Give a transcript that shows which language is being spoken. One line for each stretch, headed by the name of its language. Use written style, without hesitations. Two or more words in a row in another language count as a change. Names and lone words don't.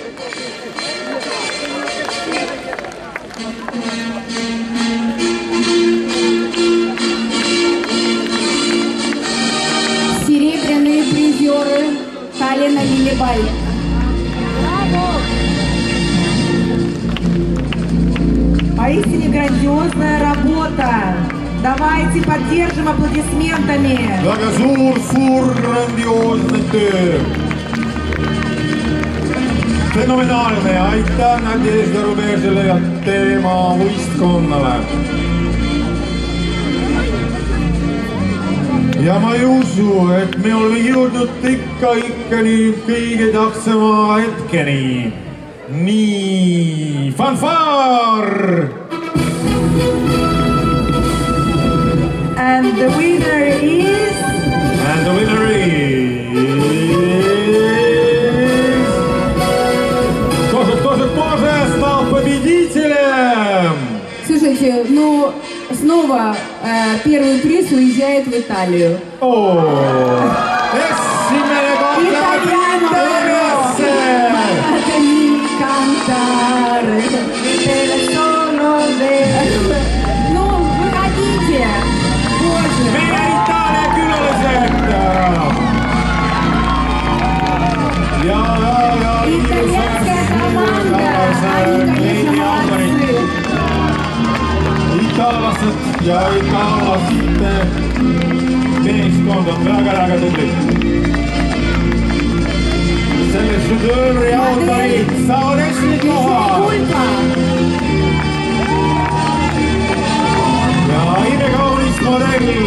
Russian: Серебряные призеры Таллина Лилибаль. Поистине грандиозная работа. Давайте поддержим аплодисментами.
Estonian: Väga suur grandioosne töö. Fenomenaalne ja aitäh Nadежда Rubežile ja tema võistkonnale. Ja ma ei usu, et me oleme jõudnud ikkani kõige tähtsama hetkeni. Nii, fanfaar!
English: And the winner is... And the winner is...
Russian: Тоже стал победителем! Слушайте, ну снова первый приз уезжает в Италию.
Estonian: Esimene koht läheb Itaaliasse!
Russian: Ну, выходите! Боже!
Estonian: Meie Itaalia külalised! Ja
Russian: Итальянская команда! Они, конечно, молодцы!
Estonian: itaallased ja itaallaste meeskond on väga tublid. Selle šedöövri autorid saavad esikoha
Russian: Пулька!
Estonian: ja imekaunis modell.